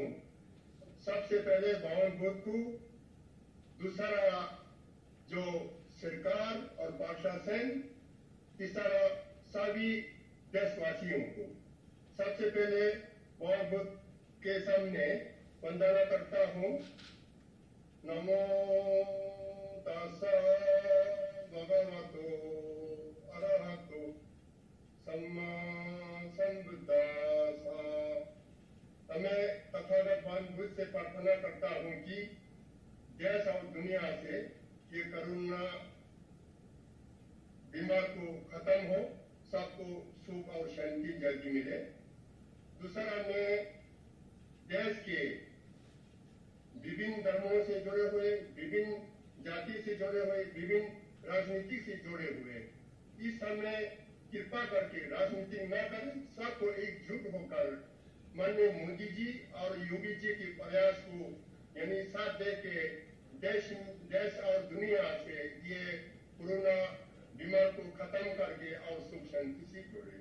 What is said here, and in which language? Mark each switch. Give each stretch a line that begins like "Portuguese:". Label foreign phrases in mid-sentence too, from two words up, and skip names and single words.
Hindi: सबसे पहले भगवान बुद्ध को, दूसरा जो सरकार और प्रशासन, तीसरा सभी देशवासियों को। सबसे पहले भगवान बुद्ध के सामने वंदना करता हूँ।
Pali: नमो तस्सा भगवतो अरहतो सम्मा संबुद्धास्सा।
Hindi: मैं तथागत भगवान बुद्ध से प्रार्थना करता हूँ कि देश और दुनिया से ये कोरोना बीमार को खत्म हो, सबको सुख और शांति जल्दी मिले। दूसरा, मैं देश के विभिन्न धर्मों से जुड़े हुए, विभिन्न जाति से जुड़े हुए, विभिन्न राजनीति से जुड़े हुए, इस समय कृपा करके राजनीति न करें, सबको एकजुट होकर माननीय मोदी जी और योगी जी के प्रयास को यानी साथ दे के देश और दुनिया से ये कोरोना बीमार को खत्म करके और सुख शांति से जोड़े।